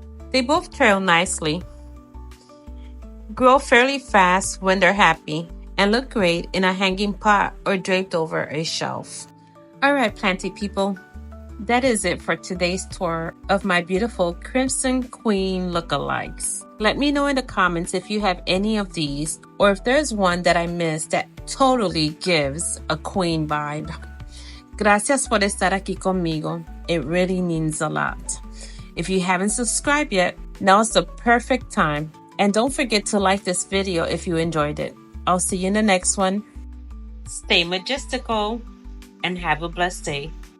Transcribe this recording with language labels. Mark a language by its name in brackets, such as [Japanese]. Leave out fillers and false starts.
[English] They both trail nicely, grow fairly fast when they're happy, and look great in a hanging pot or draped over a shelf. Alright, planty people, that is it for today's tour of my beautiful Krimson Queen lookalikes. Let me know in the comments if you have any of these, or if there's one that I missed that totally gives a Queen vibe. [Spanish] Gracias por estar aquí conmigo. [English] It really means a lot. If you haven't subscribed yet, now is the perfect time. And don't forget to like this video if you enjoyed it. I'll see you in the next one. Stay majestical and have a blessed day.